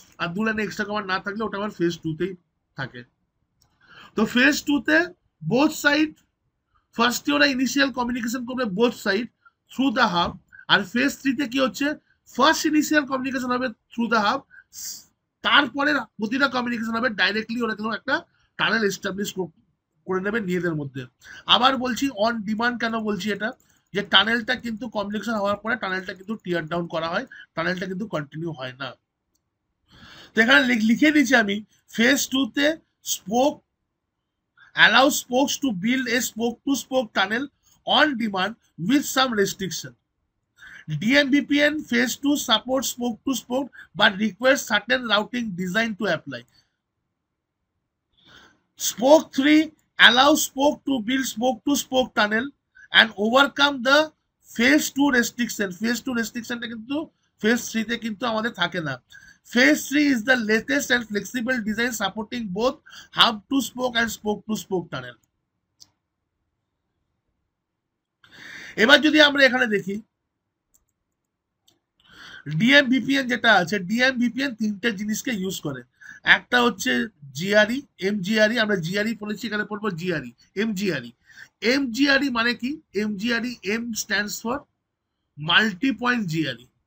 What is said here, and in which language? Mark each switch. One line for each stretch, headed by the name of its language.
Bangla: আর দু লাইনের extra command না থাকলে ওটা আমার ফেজ টু তেই থাকে। তো ফেজ টু তে বোথ সাইড, ফার্স্টে ওরা ইনিশিয়াল কমিউনিকেশন করবে both side through the hub, আর phase থ্রিতে কি হচ্ছে, ফার্স্ট ইনিশিয়াল কমিউনিকেশন হবে থ্রু দ্য হাব, তারপরে প্রতিটা কমিউনিকেশন হবে ডাইরেক্টলি, ওরা কিন্তু একটা টানেল এস্টাবলিশ করে নেবে নিজেদের মধ্যে। আবার বলছি অন ডিমান্ড কেন বলছি এটা, যে টানেলটা কিন্তু কমিউনিকেশন হওয়ার পরে টানেলটা কিন্তু টিয়ার ডাউন করা হয়, টানেলটা কিন্তু কন্টিনিউ হয় না। তো এখানে লিখে দিচ্ছি আমি, ফেজ টু তে spoke
English: allows spokes to build a spoke to spoke tunnel on demand with some restriction. DMVPN phase 2 supports spoke to spoke but requires certain routing design to apply. Spoke 3 allows spoke to build spoke to spoke tunnel and overcome the phase 2 restriction.
Bangla: Phase 2 restriction টা কিন্তু phase 3 তে কিন্তু আমাদের থাকে না।
English: Phase 3 is the latest and flexible design supporting both hub to spoke and spoke to spoke tunnel.
Bangla: এবার যদি আমরা এখানে দেখি ডিএমভিপিএন যেটা আছে, ডিএমভিপিএন তিনটে জিনিসকে ইউজ করে। একটা হচ্ছে জিআরই, এমজিআরই, আমরা জিআরই পড়েছি, এখানে পড়বো জিআরই, এমজিআরই। এমজিআরই মানে কি, এমজিআরই M stands for multi point GRE.